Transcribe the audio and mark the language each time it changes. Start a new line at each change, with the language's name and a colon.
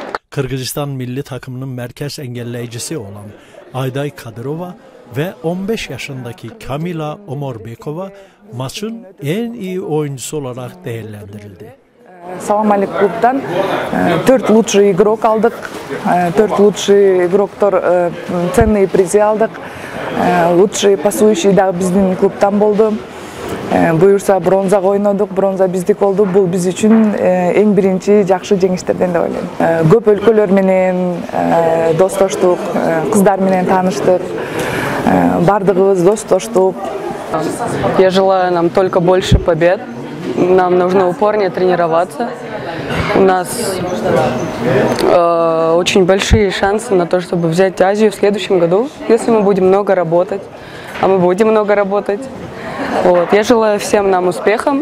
Turkish: Kırgızistan milli takımının merkez engelleyicisi olan Ayday Kadırova ve 15 yaşındaki Kamila Omorbekova maçın en iyi oyuncusu olarak değerlendirildi.
Kyrgyz: Салам алейкум клубтан 4
Russian: лучший игрок
Kyrgyz: алдык, 4 лучший игроктор
Russian: ценные призы
Kyrgyz: алдык,
Russian: лучший пасующий
Kyrgyz: да биздин клубтан болду. Буюрса бронзага ойнодук, бронза биздик болду. Бул биз үчүн эң биринчи жакшы жеңиштерден деп ойлойм. Көп өлкөлөр менен достоштук, кыздар менен тааныштык, бардыгыбыз достоштук.
Russian: Я желаю нам только больше побед. Нам нужно упорнее тренироваться. У нас очень большие шансы на то, чтобы взять Азию в следующем году, если мы будем много работать. А мы будем много работать. Вот. Я желаю всем нам успехов.